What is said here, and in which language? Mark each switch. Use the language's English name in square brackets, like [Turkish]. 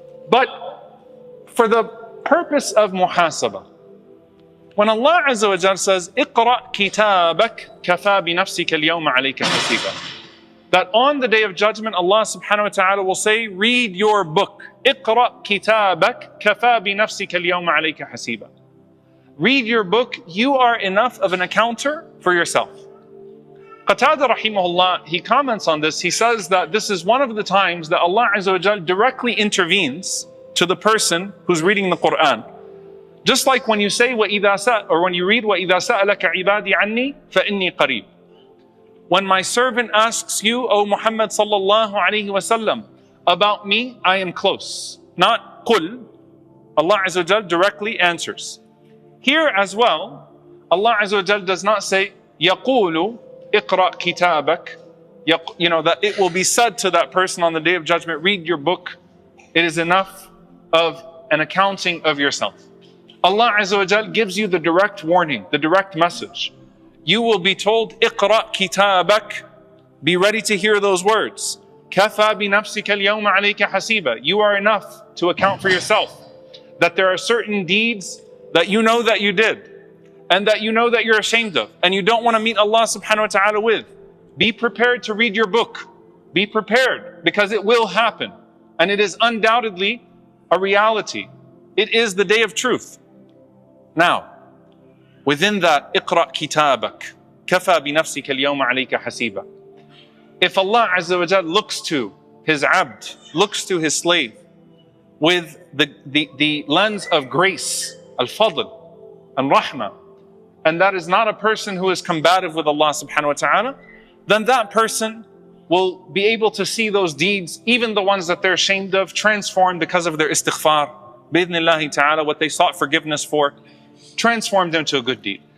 [English] But for the purpose of muhasabah, when Allah Azza wa Jal says, [Arabic] اقرأ كتابك كفى بنفسك اليوم عليك حسيبا, [English] that on the day of judgment, Allah subhanahu wa ta'ala will say, read your book. [Arabic] اقرأ كتابك كفى بنفسك اليوم عليك حسيبا. [English] Read your book, you are enough of an accounter for yourself. Qatada rahimahullah, he comments on this, he says that this is one of the times that Allah Azza wa Jal directly intervenes to the person who's reading the Quran. Just like when you say, or when you read, [Arabic] وَإِذَا سَأَلَكَ عِبَادِي عَنِّي فَإِنِّي قَرِيبٌ. [English] When my servant asks you, O Muhammad sallallahu alayhi wa sallam, about me, I am close. Not qul. Allah Azza wa Jal directly answers. Here as well, Allah Azza wa Jal does not say, [Arabic] يَقُولُ اقرأ كتابك, [English] that it will be said to that person on the day of judgment, read your book. It is enough of an accounting of yourself. Allah Azza wa Jal gives you the direct warning, the direct message. You will be told, [Arabic] اقرأ كتابك, [English] be ready to hear those words. [Arabic] كفى بنفسك اليوم عليك حسيبا. [English] You are enough to account for yourself. That there are certain deeds that you know that you did, and that you know that you're ashamed of, and you don't want to meet Allah subhanahu wa ta'ala with. Be prepared to read your book. Be prepared, because it will happen. And it is undoubtedly a reality. It is the day of truth. Now, within that, [Arabic] اقرأ كتابك كفى بنفسك اليوم عليك حسيبا. [English] If Allah Azza wa Jal looks to His abd, looks to His slave with the lens of grace, al-fadl, and rahmah, and that is not a person who is combative with Allah subhanahu wa ta'ala, then that person will be able to see those deeds, even the ones that they're ashamed of, transformed because of their istighfar, bi'idhnillahi ta'ala, what they sought forgiveness for, transformed into a good deed.